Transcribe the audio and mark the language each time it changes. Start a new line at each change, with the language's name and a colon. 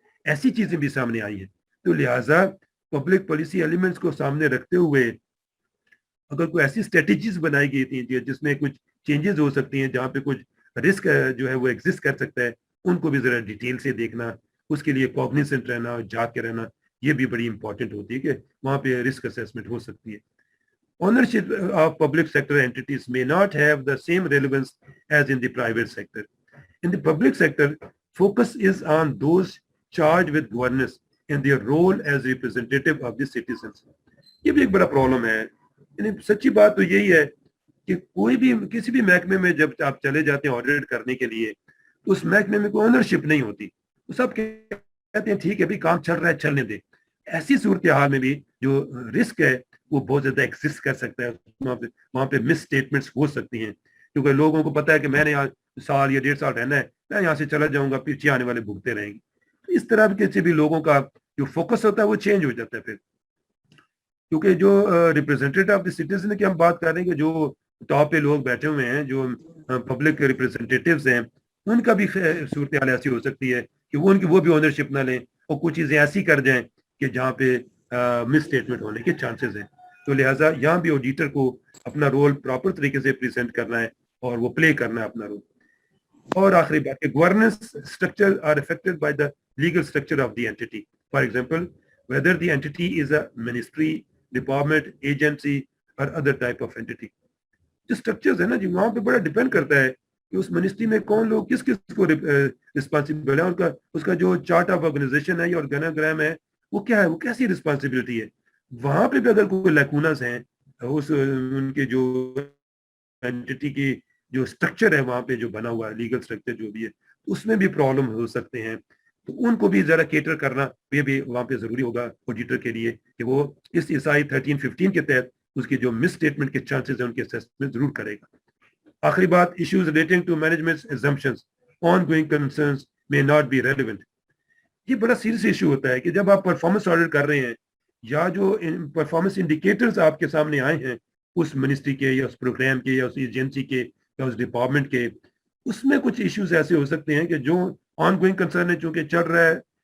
Urdu: ایسی چیزیں بھی سامنے آئی ہیں. تو لہٰذا پبلک پالیسی ایلیمنٹس کو سامنے رکھتے ہوئے اگر کوئی ایسی اسٹریٹجیز بنائی گئی تھیں جس میں کچھ چینجز ہو سکتی ہیں, جہاں پہ کچھ رسک جو ہے وہ ایگزسٹ کر سکتا ہے, ان کو بھی ذرا ڈیٹیل سے دیکھنا, اس کے لیے کوگنیسنٹ رہنا, جاگ کے رہنا, یہ بھی بڑی امپورٹنٹ ہوتی ہے کہ وہاں پہ رسک اسیسمنٹ ہو سکتی ہے.
English: Ownership of public sector entities may not have the same relevance as in the private sector. In the public sector, focus is on those charged with governance and their role as representative of the citizens.
Urdu: یہ بھی ایک بڑا problem ہے. یعنی سچی بات تو یہی ہے کہ کوئی بھی کسی بھی محکمے میں جب آپ چلے جاتے ہیں آڈٹ کرنے کے لیے تو اس محکمے میں کوئی اونرشپ نہیں ہوتی. تو سب کہتے ہیں ٹھیک ہے بھی کام چل رہا ہے چلنے دے. ایسی صورتحال میں بھی جو رسک ہے وہ بہت زیادہ ایگزسٹ کر سکتا ہے, وہاں پہ مس اسٹیٹمنٹس ہو سکتی ہیں, کیونکہ لوگوں کو پتا ہے کہ میں نے یہاں سال یا 1.5 سال رہنا ہے, میں یہاں سے چلا جاؤں گا, پیچھے آنے والے بھگتے رہیں گے. اس طرح کے بھی لوگوں کا جو فوکس ہوتا ہے وہ چینج ہو جاتا ہے پھر, کیونکہ جو ریپرزینٹیٹیو آف دی سٹیزن کی ہم بات کر رہے ہیں کہ جو ٹاپ پہ لوگ بیٹھے ہوئے ہیں, جو پبلک ریپرزینٹیٹیوز ہیں, ان کا بھی صورتحال ایسی ہو سکتی ہے کہ وہ بھی اونرشپ نہ لیں اور کچھ چیزیں ایسی کر جائیں کہ جہاں پہ مس اسٹیٹمنٹ ہونے کے چانسز ہیں. تو لہٰذا یہاں بھی آڈیٹر کو اپنا رول پراپر طریقے سے پریزنٹ کرنا ہے اور وہ پلے کرنا ہے اپنا رول. اور آخری بات کہ
English: Governance structure are affected by the legal structure of the entity. For example whether the entity is a ministry, department, agency or other type of entity.
Urdu: جو اسٹرکچرز ہے نا جی, وہاں پہ بڑا ڈیپینڈ کرتا ہے کہ اس منسٹری میں کون لوگ کس کو رسپانسبل ہے, اس کا جو چارٹ آف آرگنائزیشن ہے یا آرگنوگرام ہے وہ کیا ہے, وہ کیسی رسپانسبلٹی ہے. وہاں پہ بھی اگر کوئی لیکوناز ہیں ان کے جو اینٹی کی جو اسٹرکچر ہے وہاں پہ جو بنا ہوا ہے لیگل اسٹرکچر جو بھی ہے, اس میں بھی پرابلم ہو سکتے ہیں. تو ان کو بھی ذرا کیٹر کرنا یہ بھی وہاں پہ ضروری ہوگا آڈیٹر کے لیے کہ وہ اس SI 13-15 کے تحت اس کی جو مس اسٹیٹمنٹ کے چانسز ہیں ان کے اسیسمنٹ ضرور کرے گا. آخری بات,
English: Issues relating to management assumptions, ongoing concerns may not be relevant.
Urdu: یہ بڑا سیریس ایشو ہوتا ہے کہ جب آپ پرفارمنس آڈٹ کر رہے ہیں یا جو پرفارمنس انڈیکیٹرز آپ کے سامنے آئے ہیں اس منسٹری کے یا اس پروگرام کے یا اس ایجنسی کے یا اس ڈپارٹمنٹ کے, اس میں کچھ ایشوز ایسے ہو سکتے ہیں کہ جو آن گوئنگ کنسرن ہے چونکہ چل رہا ہے